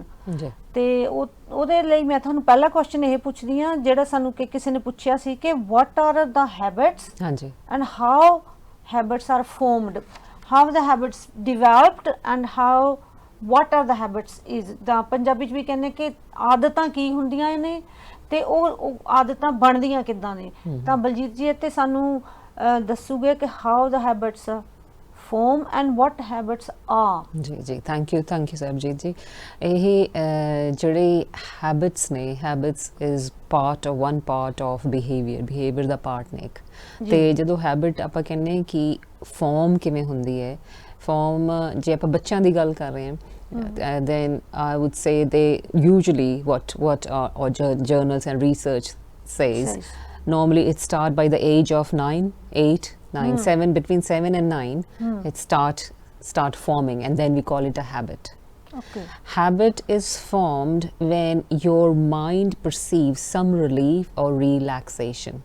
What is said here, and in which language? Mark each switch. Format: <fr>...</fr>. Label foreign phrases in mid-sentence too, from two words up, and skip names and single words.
<pa>ਤੇ ਉਹਦੇ ਲਈ ਮੈਂ ਤੁਹਾਨੂੰ ਪਹਿਲਾ ਕੁਐਸਚਨ ਇਹ ਪੁੱਛਦੀ ਹਾਂ ਜਿਹੜਾ ਸਾਨੂੰ ਕਿ ਕਿਸੇ ਨੇ ਪੁੱਛਿਆ ਸੀ ਕਿ</pa> <en>what are the habits and how habits are formed, how the habits developed and how what are the habits is.</en> <pa>ਤਾਂ ਪੰਜਾਬੀ 'ਚ ਵੀ ਕਹਿੰਦੇ ਕਿ ਆਦਤਾਂ ਕੀ ਹੁੰਦੀਆਂ ਨੇ ਤੇ ਉਹ ਆਦਤਾਂ ਬਣਦੀਆਂ ਕਿੱਦਾਂ ਨੇ। ਤਾਂ ਬਲਜੀਤ ਜੀ ਇੱਥੇ ਸਾਨੂੰ ਦੱਸੂਗੇ ਕਿ</pa> <en>how the habits form and what habits are.</en> <pa>जी</pa> <en>thank you</en> <pa>सरबजीत जी। यही ਜਿਹੜੇ habits ਨੇ,</pa> <en>habits is one part of behavior ਦਾ part</en> <pa>ਨੇ ਇੱਕ। ਤੇ ਜਦੋਂ habit ਆਪਾਂ ਕਹਿੰਦੇ ਕਿ form ਕਿਵੇਂ ਹੁੰਦੀ ਹੈ, form ਜੇ ਆਪਾਂ ਬੱਚਿਆਂ ਦੀ ਗੱਲ ਕਰ ਰਹੇ ਹਾਂ</pa> <en>then I would say they usually what or journals and research says normally it start by the age of 7, between 7 and 9 it start forming, and then we call it a habit. Habit is formed when your mind perceives some relief or relaxation.</en>